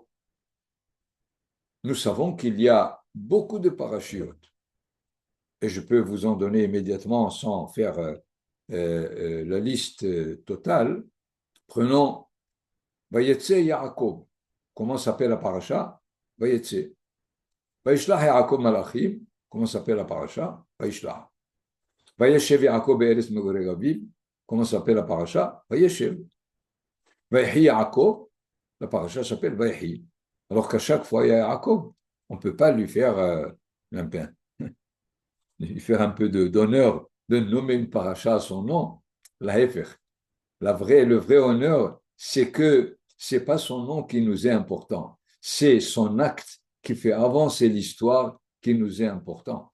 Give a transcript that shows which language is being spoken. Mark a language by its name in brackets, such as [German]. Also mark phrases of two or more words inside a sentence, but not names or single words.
[French] Nous savons qu'il y a beaucoup de parachutes, et je peux vous en donner immédiatement sans faire la liste totale. Prenons [Hebrew] ויצא יעקב. [French] Comment s'appelle la paracha? Vayetse. [Hebrew] וישלח יעקב מלאכים. [French] Comment s'appelle la paracha? Vayishlach. [Hebrew] וישב יעקב בארץ מגורי אביו. [French] Comment s'appelle la paracha? [Hebrew] וישב. ויחי יעקב. [French] La paracha s'appelle Vayehi. Alors qu'à chaque fois, il y a Yaakov. On ne peut pas lui faire lui faire un peu d'honneur de nommer une paracha à son nom. La Hefer. Le vrai honneur, c'est que ce n'est pas son nom qui nous est important, c'est son acte qui fait avancer l'histoire qui nous est important.